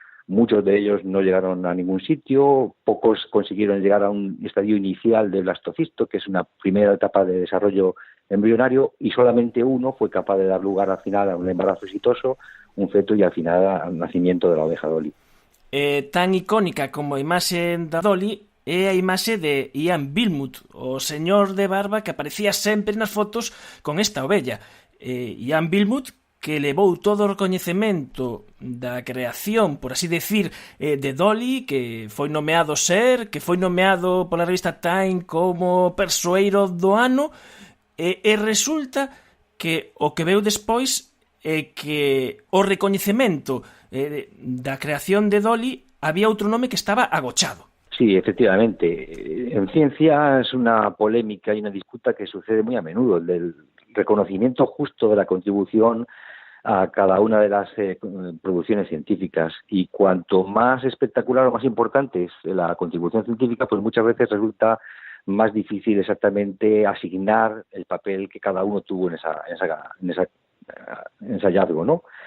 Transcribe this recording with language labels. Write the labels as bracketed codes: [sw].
[es] Muchos de ellos no llegaron a ningún sitio, pocos consiguieron llegar a un estadio inicial del blastocisto, que es una primera etapa de desarrollo embrionario, y solamente uno fue capaz de dar lugar al final a un embarazo exitoso, un feto y al final al nacimiento de la oveja Dolly. [gl] Tan icónica como a imaxe da Dolly é a imaxe de Ian Wilmut, o señor de barba que aparecía sempre nas fotos con esta ovella. Ian Wilmut, que levou todo o recoñecemento da creación, por así decir, de Dolly, que foi nomeado Ser, que foi nomeado pola revista Time como persoeiro do ano, e resulta que o que veu despois é que o recoñecemento da creación de Dolly había outro nome que estaba agochado. [es] Sí, efectivamente. En ciencia es una polémica y una disputa que sucede muy a menudo, el del reconocimiento justo de la contribución a cada una de las producciones científicas, y cuanto más espectacular o más importante es la contribución científica, pues muchas veces resulta más difícil exactamente asignar el papel que cada uno tuvo en ese hallazgo, ¿no?